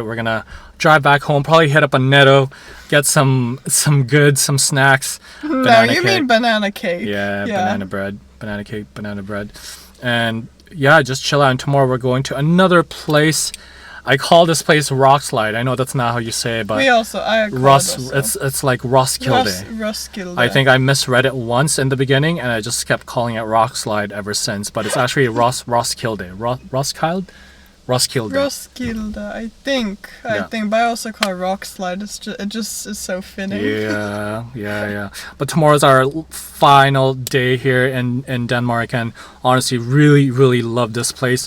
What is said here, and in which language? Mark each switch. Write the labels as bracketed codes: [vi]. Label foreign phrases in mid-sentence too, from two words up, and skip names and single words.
[en] We're gonna drive back home. Probably hit up a Netto, get some goods, some snacks. No, you mean banana cake. Yeah, banana bread, banana cake, banana bread, and yeah, just chill out. And tomorrow we're going to another place. I call this place Roskilde. I know that's not how you say it, but it's like Roskilde. Roskilde. I think I misread it once in the beginning, and I just kept calling it Roskilde ever since. But it's actually Roskilde. Roskilde. Roskilde, I think. But I also call it Roskilde. It just is so fitting. Yeah. But tomorrow's our final day here in Denmark, and honestly, really, really love this place.